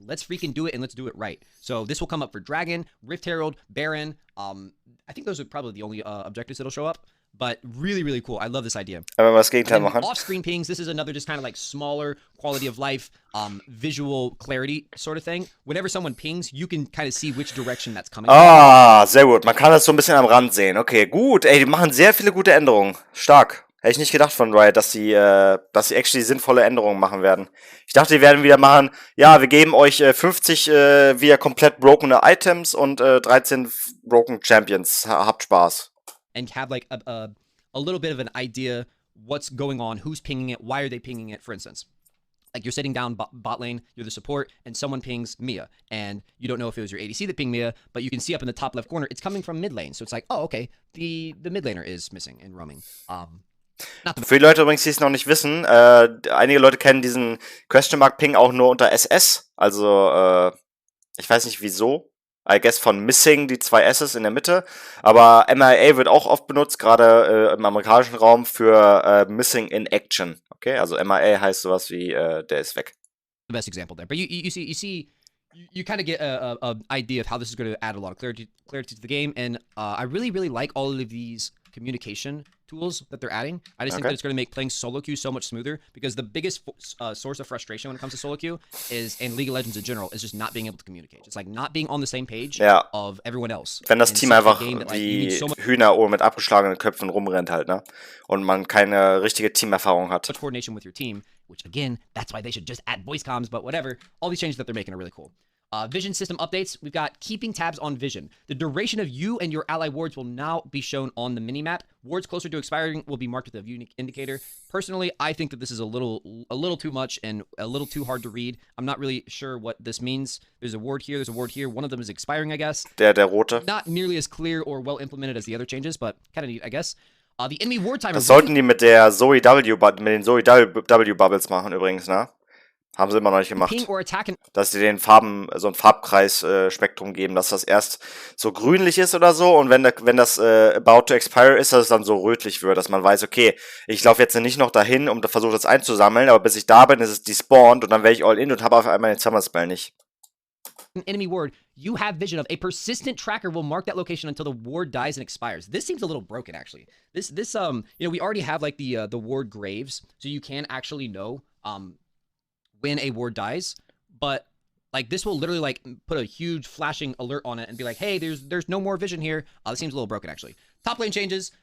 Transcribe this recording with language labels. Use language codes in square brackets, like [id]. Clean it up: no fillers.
[en] Let's freaking do it, and let's do it right. So this will come up for Dragon, Rift Herald, Baron. I think those are probably the only objectives that'll show up. But really, really cool. I love this idea. [de] Aber was Gegenteil machen. [en] Off-screen pings, this is another just kind of like smaller quality of life, visual clarity sort of thing. Whenever someone pings, you can kind of see which direction that's coming [de] Ah, sehr gut. Man kann das so ein bisschen am Rand sehen. Okay, gut. Ey, die machen sehr viele gute Änderungen. Stark. Hätte ich nicht gedacht von Riot, dass sie actually sinnvolle Änderungen machen werden. Ich dachte, die werden wieder machen, ja, wir geben euch 50 wieder komplett brokene Items und 13 broken Champions. Habt Spaß. [en] And have like a little bit of an idea what's going on, who's pinging it, why are they pinging it, for instance. Like you're sitting down bot lane, you're the support, and someone pings Mia. And you don't know if it was your ADC that pinged Mia, but you can see up in the top left corner, it's coming from mid lane. So it's like, oh, okay, the mid laner is missing and roaming. [de] Für die Leute übrigens, die es noch nicht wissen, einige Leute kennen diesen Question Mark Ping auch nur unter SS. Also, ich weiß nicht wieso. [en] I guess [de] von Missing, die 2 S's in der Mitte. Aber MIA wird auch oft benutzt, gerade im amerikanischen Raum, für Missing in Action. Okay, also MIA heißt sowas wie, der ist weg. [en] The best example there. But you kind of get a idea of how this is going to add a lot of clarity to the game. And I really, really like all of these communication tools that they're adding. I just think that it's going to make playing solo queue so much smoother, because the biggest source of frustration when it comes to solo queue is, in League of Legends in general, is just not being able to communicate. It's like not being on the same page of everyone else. [de] Wenn das Team einfach wie Hühner mit abgeschlagenen Köpfen rumrennt halt, ne? Und man keine richtige Teamerfahrung hat. [en] Much coordination with your team, which again, that's why they should just add voice comms, but whatever. All these changes that they're making are really cool. Vision system updates. We've got keeping tabs on vision. The duration of you and your ally wards will now be shown on the minimap. Wards closer to expiring will be marked with a unique indicator. Personally, I think that this is a little too much and a little too hard to read. I'm not really sure what this means. There's a ward here, there's a ward here. One of them is expiring, I guess. [de] Der rote. [en] Not nearly as clear or well implemented as the other changes, but kind of neat, I guess. The enemy ward timer. [de] Das sollten die mit der mit den Zo3nator Bubbles machen übrigens, ne? Haben sie immer noch nicht gemacht. Dass sie den Farben, so ein Farbkreis-Spektrum geben, dass das erst so grünlich ist oder so, und wenn das [en] about to expire [de] ist, dass es dann so rötlich wird, dass man weiß, okay, ich laufe jetzt nicht noch dahin und versuche das einzusammeln, aber bis ich da bin, ist es despawned und dann werde ich all in und habe auf einmal den Summer Spell nicht. [en] Enemy ward, you have vision of a persistent tracker will mark that location until the ward dies and expires. This seems a little broken, actually. This you know, we already have like the ward graves, so you can actually know when a ward dies, but like this will literally like put a huge flashing alert on it and be like, hey, there's no more vision here. This seems a little broken, actually. Top lane changes.